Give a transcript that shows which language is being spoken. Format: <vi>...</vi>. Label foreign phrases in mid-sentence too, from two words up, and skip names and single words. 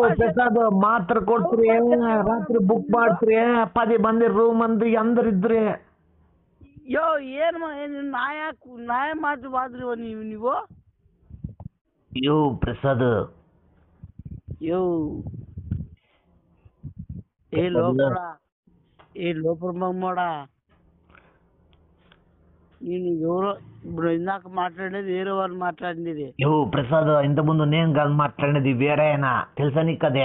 <kn>ಪ್ರಸಾದ್ ಮಾತ್ರ ಕೊಡ್ತೀರಿ ರಾತ್ರಿ ಬುಕ್ ಮಾಡ್ತೀರಿ 10 ಮಂದಿ ರೂಮ್ ಅಂದು ಎಂದರಿದ್ರಿ ಯೋ ಏನು ನ್ಯಾಯ ಮಾತಾಡ್ರಿ ನೀವು ಯೋ ಪ್ರಸಾದ್</kn> <te>ಯೋ లోపల మమ్మోడా నేను ఎవరో ఇప్పుడు ఇందాక మాట్లాడేది వేరే వాళ్ళు మాట్లాడింది యో ప్రసాద్ ఇంతకుముందు నేను కాదు మాట్లాడినది వేరే అయినా తెలుసా నీకు అదే</te>